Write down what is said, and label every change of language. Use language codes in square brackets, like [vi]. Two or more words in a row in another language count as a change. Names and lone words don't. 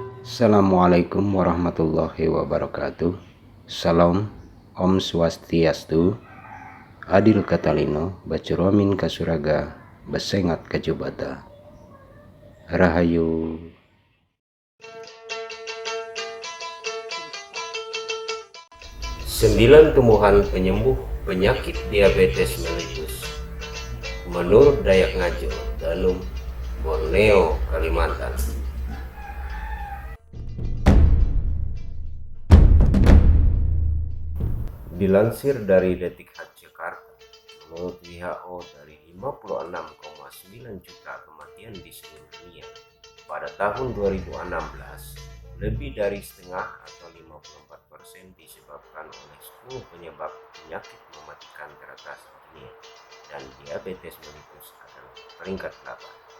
[ar] Assalamualaikum warahmatullahi wabarakatuh. [knx] Salam, [sa] Om Swastiastu, [knx] Adil Katalino, Bacuromin Kasuraga, Besengat Kajubata. [id] Rahayu. Sembilan tumbuhan penyembuh penyakit diabetes mellitus menurut Dayak Ngaju, Danum, Borneo, Kalimantan. Dilansir dari Detik Hot Jakarta, menurut WHO dari 56,9 juta kematian di seluruh dunia pada tahun 2016, lebih dari setengah atau 54% disebabkan oleh 10 penyebab penyakit mematikan teratas dunia, dan diabetes mellitus adalah peringkat 8.